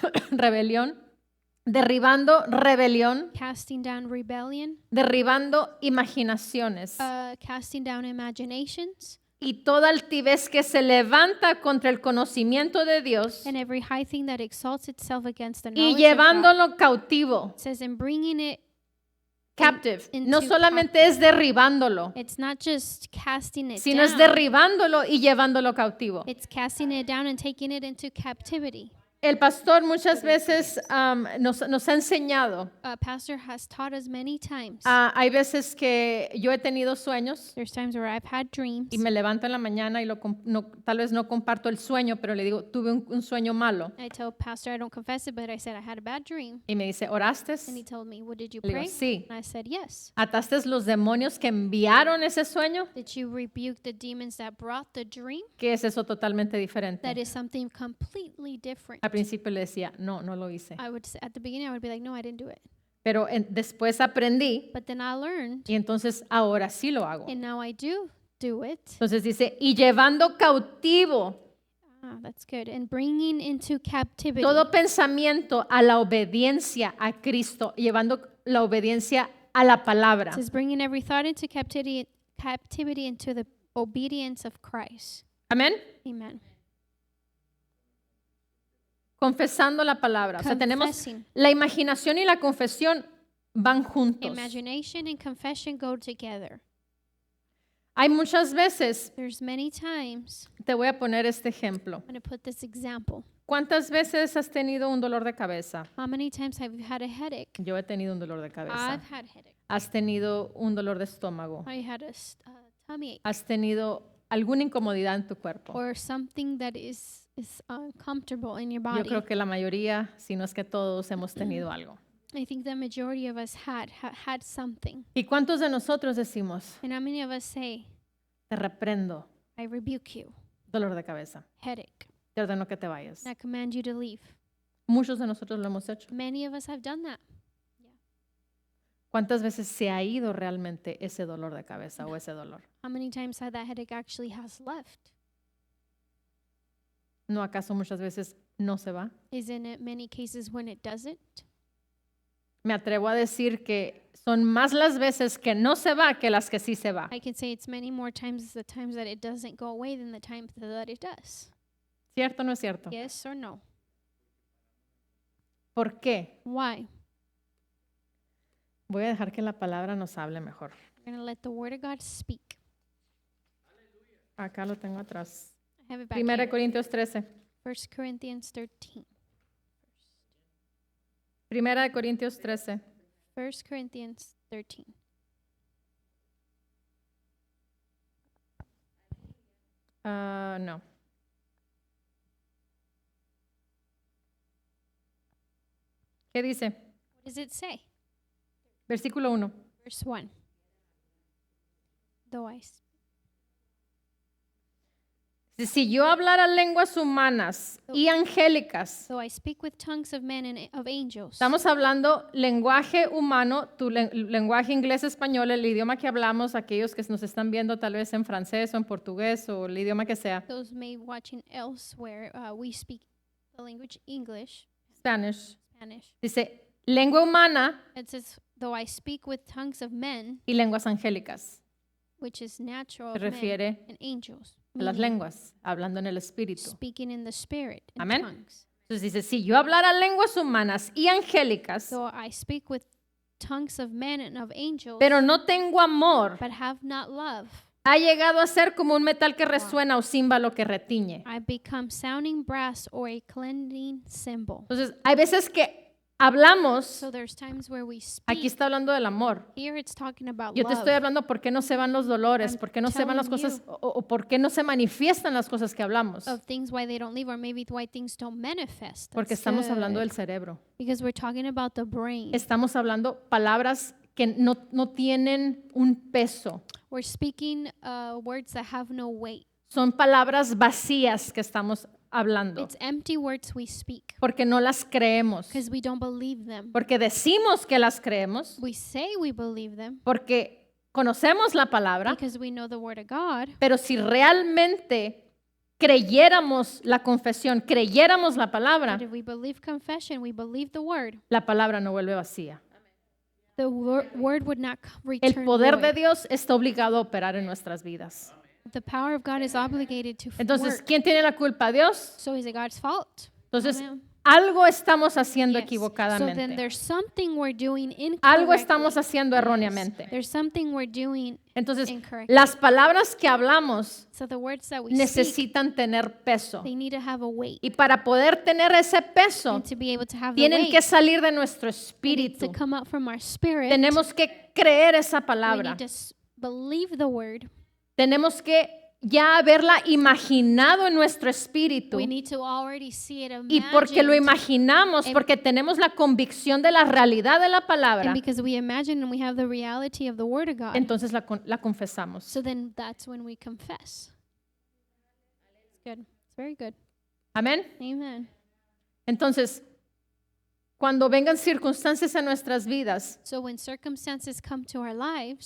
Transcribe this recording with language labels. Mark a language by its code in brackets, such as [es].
[es] Rebelión. Derribando rebelión. [en] casting down rebellion, [es] Derribando imaginaciones. [en] casting down imaginations, [es] Y toda altivez que se levanta contra el conocimiento de Dios. [en] and every high thing that exalts itself against the [es] Y [en] knowledge of God. [es] llevándolo cautivo. [en] It says, and bringing it, Captive. into [es] No solamente es derribándolo, [en] it's not just casting it [es] sino es [en] down, [es] derribándolo y llevándolo cautivo. [en] it's casting it down and taking it into captivity. [es] El pastor muchas veces nos ha enseñado. [en] Pastor has taught us many times. [es] Hay veces que yo he tenido sueños [en] There's times where I've had dreams, [es] y me levanto en la mañana y tal vez no comparto el sueño, pero le digo, tuve un sueño malo. [en] I tell Pastor I don't confess it, but I said I had a bad dream. [es] Y me dice, ¿oraste? [en] And he told me, well, did you [es] Le digo, [en] pray? [es] sí. [en] And I said, yes. [es] ¿Ataste los demonios que enviaron ese sueño? [en] Did you rebuke the demons that brought the dream? [es] Que es eso totalmente [en] That [es] diferente. [en] is something completely different. [es] Al principio le decía, no lo hice. [en] I would say, at the beginning, I would be like, no, I didn't do it. [es] Pero después aprendí [en] But then I learned, [es] y entonces ahora sí lo hago. [en] and now I do it. [es] Entonces dice, y llevando cautivo [en] That's good. And bringing into captivity [es] todo pensamiento a la obediencia a Cristo, llevando la obediencia a la palabra. [en] It says bringing every thought into captivity into the obedience of Christ. [es] Amén. [en] Amen. [es] Confesando la palabra. O sea, tenemos [en] Confessing. [es] la imaginación y la confesión van juntos. [en] Imagination and confession go together. [es] Hay muchas veces, [en] There's many times, [es] te voy a poner este ejemplo. [en] I'm going to put this example. [es] ¿Cuántas veces has tenido un dolor de cabeza? [en] How many times have you had a headache? [es] Yo he tenido un dolor de cabeza. [en] I've had headache. [es] ¿Has tenido un dolor de estómago? [en] I had a tummy ache [es] ¿Has tenido alguna incomodidad en tu cuerpo? [en] or something that is uncomfortable in your [es] Yo [en] body. [es] creo que la mayoría, si no es que todos, hemos tenido algo. [en] I think the majority of us had something. [es] ¿Y cuántos de nosotros decimos, [en] And how many of us say, [es] te reprendo, [en] I rebuke you, [es] dolor de cabeza, [en] headache, [es] te ordeno que te vayas? [en] and I command you to leave? [es] Muchos de nosotros lo hemos hecho. [en] Many of us have done that. [es] ¿Cuántas veces se ha ido realmente ese dolor de cabeza o ese dolor? [en] How many times that headache actually has left? [es] ¿No acaso muchas veces no se va? [en] Isn't it many cases when it doesn't? [es] Me atrevo a decir que son más las veces que no se va que las que sí se va. [en] I can say it's many more times the times that it doesn't go away than the times that it does. [es] ¿Cierto o no es cierto? [en] Yes or no? [es] ¿Por qué? [en] Why? [es] Voy a dejar que la palabra nos hable mejor. [en] We're going to let the word of God speak. [es] Acá lo tengo atrás. [en] I have it back 1 here. [es] Corintios 13. [en] 1 Corinthians 13. [es] 1 Corintios 13. [en] 1 Corinthians 13. [es] No. ¿Qué dice? [en] What does it say? [es] Versículo 1. [en] Verse 1. Though [es] Si yo hablara lenguas humanas y angélicas, [en] I speak with tongues of men and of angels. [es] estamos hablando lenguaje humano, tu lenguaje inglés, español, el idioma que hablamos, aquellos que nos están viendo tal vez en francés o en portugués o el idioma que sea, [en] Those may watching elsewhere, we speak the language English, Spanish. Spanish. [es] Dice, lengua humana [en] It says, though I speak with tongues of men, [es] y lenguas angélicas. [en] which is natural [es] Se [en] of men [es] refiere [en] and angels, [es] a las [en] meaning [es] lenguas, hablando en el espíritu. [en] speaking in the spirit, in [es] Amén. [en] tongues. [es] Entonces dice, si yo hablara lenguas humanas y angélicas, [en] Though I speak with tongues of men and of angels, [es] pero no tengo amor, [en] but have not love, [es] ha llegado a ser como un metal que resuena o címbalo que retiñe. [en] I become sounding brass or a cleansing cymbal. [es] Entonces, hay veces que hablamos, [en] So there's times where we speak. [es] aquí está hablando del amor. [en] Here it's talking about [es] Yo te estoy [en] love. [es] hablando por qué no se van los dolores, [en] I'm [es] por qué no se van las [en] telling [es] cosas o por qué no se manifiestan las cosas que hablamos. [en] Of things why they don't leave, or maybe why things don't manifest. [es] Porque [en] That's [es] estamos hablando [en] good. [es] del cerebro. [en] Because we're talking about the brain. [es] Estamos hablando palabras que no tienen un peso. [en] We're speaking words that have no weight. [es] Son palabras vacías que estamos hablando. [en] It's empty words we speak [es] Porque no las creemos. [en] because we don't believe them. [es] Porque decimos que las creemos. [en] We say we believe them [es] Porque conocemos la palabra. [en] because we know the word of God. [es] Pero si realmente creyéramos la confesión, creyéramos la palabra, [en] But if we believe confession, we believe the word, [es] la palabra no vuelve vacía. [en] the word would not [es] El [en] return [es] poder de [en] void. [es] Dios está obligado a operar en nuestras vidas. [en] The power of God is obligated to [es] Entonces, [en] work. [es] ¿quién tiene la culpa? Dios. [en] So is it God's fault? [es] Entonces, [en] Amen. [es] algo estamos haciendo [en] Yes. So then [es] equivocadamente. [en] there's something we're doing incorrectly. [es] Algo estamos haciendo erróneamente. [en] There's something we're doing [es] Entonces, [en] incorrectly. [es] las palabras que hablamos [en] So the words that we speak, [es] necesitan tener peso. [en] they need to have a weight. [es] Y para poder tener ese peso, [en] And to be able to have the [es] tienen [en] weight, [es] que salir de nuestro [en] it needs [es] espíritu. [en] to come out from our spirit. [es] Tenemos que creer esa [en] We [es] palabra. [en] need to believe the word. [es] Tenemos que ya haberla imaginado en nuestro espíritu. [en] We need to already see it [es] Y porque lo [en] imagined. [es] imaginamos, porque tenemos la convicción de la realidad de la palabra, [en] And because we imagine and we have the reality of the word of God, [es] entonces la confesamos. [en] so then that's when we confess. It's good. It's very good. [es] Amén. [en] Amen. [es] Entonces, cuando vengan circunstancias en nuestras vidas, [en] So when circumstances come to our lives,